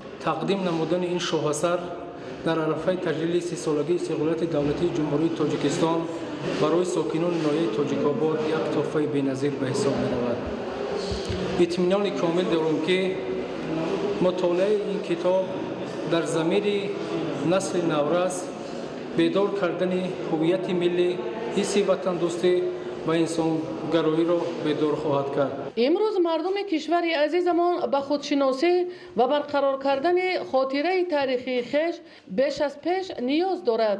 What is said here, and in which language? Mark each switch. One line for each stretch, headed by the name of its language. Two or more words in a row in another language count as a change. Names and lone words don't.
Tajik: تقدیم نمودن این شاه اثر در عرفه تجلیل 30 سالگی استقلالیت دولتی جمهوری تاجیکستان برای ساکنان ناحیه تاجیک‌آباد یک تحفه بی‌نظیر به حساب می‌رود. اطمینان کامل دارم که مطالعه این کتاب در ضمیر نسل نورس бедор кардани ҳувияти миллӣ, ҳисси ватандӯстӣ ва инсонгароиро бедор хоҳад кард. имрӯз мардуми кишвари азизамон ба худшиносӣ ва барқарор кардани хотираи таърихии хеш беш аз пеш ниёз дорад.